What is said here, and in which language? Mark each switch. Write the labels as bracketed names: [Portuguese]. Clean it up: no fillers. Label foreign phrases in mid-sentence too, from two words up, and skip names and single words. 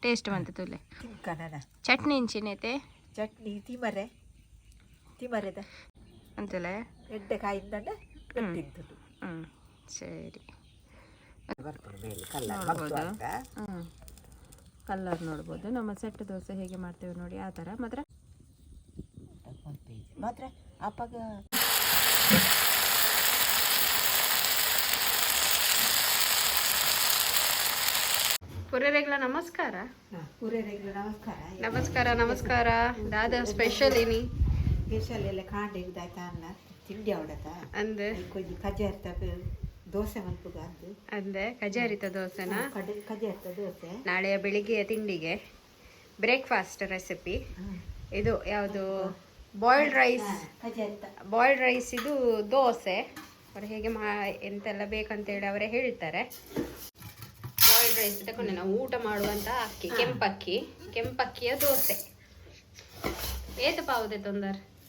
[Tulu] ಟೇಸ್ಟ್ ಬಂತು ತುಲೆ ತಿನ್ಕನ ಚಟ್ನಿ ಇಂಚಿನೈತೆ ಚಟ್ನಿ ತಿಮರೆದ ಅಂತಲೇ ಎಡ್ಡೆ ಕಾಯಿಂದಂಡ ತಿಂತದು [Kannada] ಸರಿ ನೋಡ್ಬೋದು ಕಲ್ಲರ್ ನೋಡ್ಬೋದು ನಮ್ಮ ಸೆಟ್ ದೋಸೆ ಹೇಗೆ ಮಾಡ್ತೇವೆ ನೋಡಿ ಆ ಥರ [Tulu] ಮಾತ್ರ ಅಪ್ಪಾಗ ಪುರೇರೆಗ್ಲ ನಮಸ್ಕಾರ ನಮಸ್ಕಾರ ನಮಸ್ಕಾರ ದಾದ ಸ್ಪೆಷಲ್ ಏನಿ ಸ್ಪೆಷಲ್ ಎಲ್ಲ ಕಾಂಡೆ ಇದಾಯ್ತಾ ಅನ್ನ ತಿಂಡಿ ಅವಡತ ಅಂದೆ ಕೊಂಚ ಕಜಾರ್ತ ದೋಸೆ ಮಲ್ಪುಗ ಅಂದೆ ಕಜಾರಿತ ದೋಸೆನಾ ಕಜಾರ್ತ ದೋಸೆ [Kannada] ನಾಳೆಯ ಬೆಳಿಗ್ಗೆಯ ತಿಂಡಿಗೆ [English] breakfast recipe [Kannada] ಇದು ಯಾವುದು [English] boiled rice [Kannada] ಇದು ದೋಸೆ ಅವರು ಹೇಗೆ ಎಂತೆಲ್ಲ ಬೇಕಂತೇಳಿ ಅವರೇ ಹೇಳ್ತಾರೆ. [English] boiled rice [Kannada] ತಗೊಂಡೆ ನಾವು ಊಟ ಮಾಡುವಂಥ ಅಕ್ಕಿ ಕೆಂಪಕ್ಕಿಯ ದೋಸೆ [Tulu] ಏತು ಪಾವುದೆ [Kannada] ತೊಂದರೆ